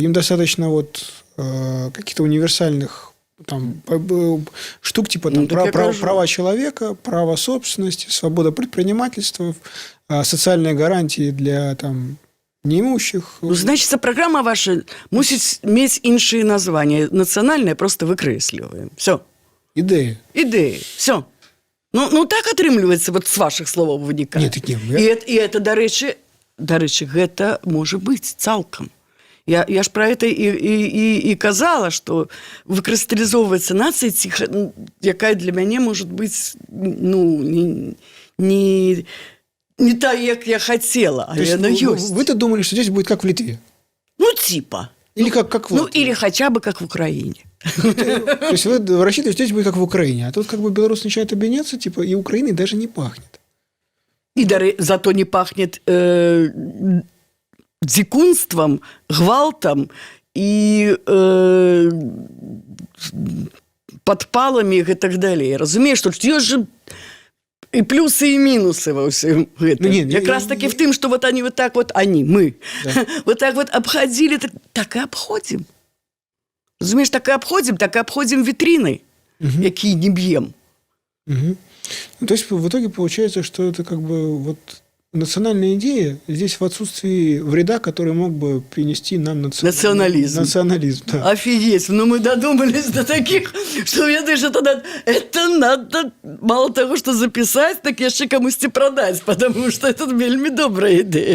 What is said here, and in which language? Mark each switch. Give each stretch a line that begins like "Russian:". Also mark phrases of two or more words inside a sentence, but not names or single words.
Russian: Им достаточно каких-то универсальных штук типа права человека, право собственности, свобода предпринимательства, социальные гарантии для неимущих. Значит, программа ваша мусить иметь іншие названия. Национальное просто выкресливаем. Все. Идеи. Все.
Belarusian: Так атрымліваецца
Russian: с ваших словов
Belarusian: вынікае. І это, дарэчы, гэта можа быць цалкам.
Russian: Я ж про это и казала, что
Belarusian: выкрысталлізоўваецца нацыя, якая для мяне
Russian: может быть не та, як я хотела, а она есть. Вы-то думали, что здесь будет как в Литве? Типа. Или как в Латвии? Или хотя бы как в Украине. То есть вы рассчитываете, что здесь будет как в Украине, а тут белорус начинает объединяться, и Украиной даже не пахнет. И зато не пахнет...
Belarusian: дзікунствам, гвалтам і падпаламі і так далей. Разумееш, што ёсць жа і плюсы, і мінусы ва ўсім гэтым. Якраз таки в тым, што
Russian: они мы обходили,
Belarusian: так і абходзім. Разумееш, так і абходзім вітрины, якія не б'ем.
Russian: То есть, в итоге получается, что это национальная идея здесь в отсутствии вреда, который мог бы принести нам национализм. Да. Офигеть. Мы додумались до таких, что ведаешь, это надо мало того, что записать, так еще кому-то продать, потому что это
Belarusian: вельми добрая
Russian: идея.